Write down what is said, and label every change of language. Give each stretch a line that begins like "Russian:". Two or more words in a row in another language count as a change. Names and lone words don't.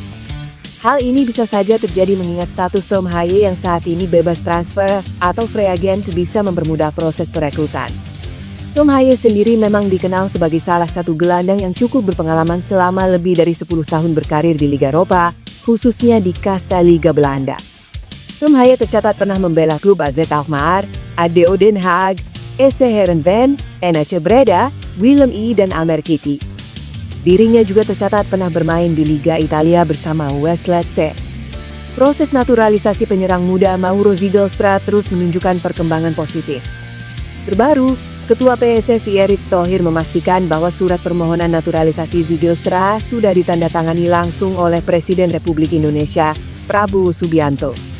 Indonesian: Hal ini bisa saja terjadi mengingat status Tom Haye yang saat ini bebas transfer atau
English: free agent
Indonesian: bisa mempermudah proses perekrutan. Tom Haye sendiri memang dikenal sebagai salah satu gelandang yang cukup berpengalaman selama lebih dari 10 tahun berkarir di Liga Eropa, khususnya di kasta Liga Belanda. Tom Haye tercatat pernah membela klub AZ Alkmaar, ADO Den Haag, SC Heerenveen, NEC Breda, Willem II, dan Almere City. Dirinya juga tercatat pernah bermain di Liga Italia bersama West Lecce. Proses naturalisasi penyerang muda Mauro Ziegelsta terus menunjukkan perkembangan positif. Terbaru, Ketua PSSI Erick Thohir memastikan bahwa surat permohonan naturalisasi Ziegelsta sudah ditandatangani langsung oleh Presiden Republik Indonesia, Prabowo Subianto.